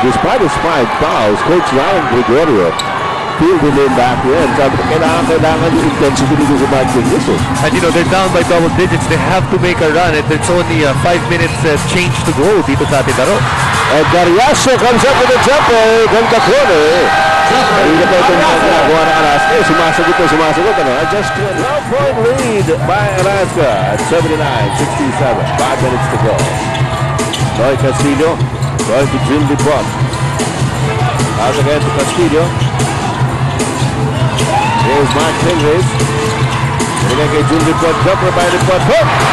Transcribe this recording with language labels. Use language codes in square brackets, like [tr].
[en] Despite his 5 fouls, Coach Ryan Gregorio fielded him back in. [tl] Sabi ko, kailangan yung intensity dito si Mark Pingris. [en] And you know, they're down by double digits. They have to make a run. And there's only 5 minutes change to go [tl] dito sa ating laro. [en] And Dariaso comes up with a jumper from the corner. [tl] Hindi pa itong ginagawa ng Alaska. Sumasagot. [en] Just a 12-point lead by Alaska at 79-67. 5 minutes to go. Noy Castillo going to drill the ball. Out again to Castillo. Here's Mark Pingris. [tl] Binigay kay [en] Jun Lipot. Jumper by Lipot. Hook!